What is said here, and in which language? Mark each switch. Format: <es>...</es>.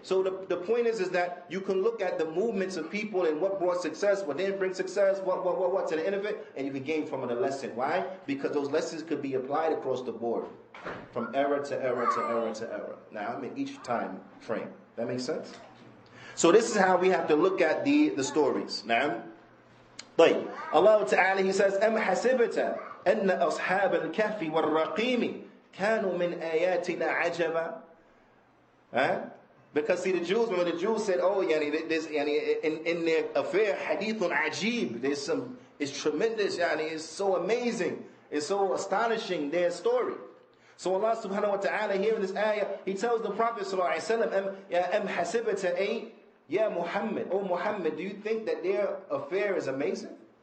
<en>So the point is that you can look at the movements of people and what brought success, what didn't bring success, what to the end of it, and you can gain from it a lesson. Why? Because those lessons could be applied across the board, from era to era to era to era. Now, I mean each time frame. That makes sense? So this is how we have to look at the stories. Now, طيب. Allah Ta'ala, He says,</en> <ar>أَمْ حَسِبْتَ أَنَّ أَصْحَابَ الْكَهْفِ وَالرَّقِيمِ كَانُوا مِنْ آيَاتِنَا عَجَبًا.</ar> <en>Because see, the Jews, when the Jews said, oh, there's, in their affair, hadithun ajib, it's tremendous, it's so amazing, it's so astonishing, their story. So Allah subhanahu wa ta'ala here in this ayah, He tells the Prophet sallallahu alayhi wa sallam,</en> <ar>am hasibata ay, ya Muhammad,</ar> <en>oh Muhammad, do you think that their affair is amazing?</en>